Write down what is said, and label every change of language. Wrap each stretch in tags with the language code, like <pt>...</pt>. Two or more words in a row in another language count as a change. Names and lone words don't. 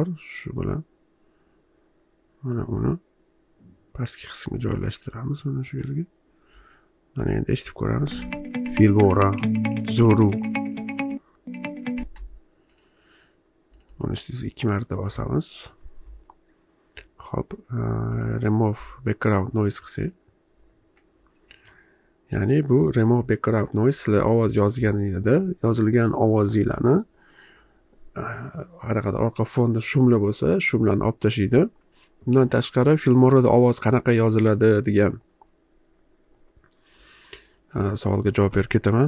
<uz>Shu bilan mana uni pastki qismga joylashtiramiz mana shu yerga. Mana endi eshitib ko'ramiz. FILMORA zo'ru. Buni ustiga 2 marta bosamiz. Hop,</uz> <en>remove background noise qilsak.</en> <uz>Ya'ni bu</uz> <en>remove background noise</en> <uz>sizlar ovoz yozganingizda yozilgan ovozinglarni qanaqadir orqa fonda shumlar bo'lsa, shumlarni olib tashlaydi. Bundan tashqari FILMORAda ovoz qanaqa yoziladi degan savolga javob berib ketaman.</uz>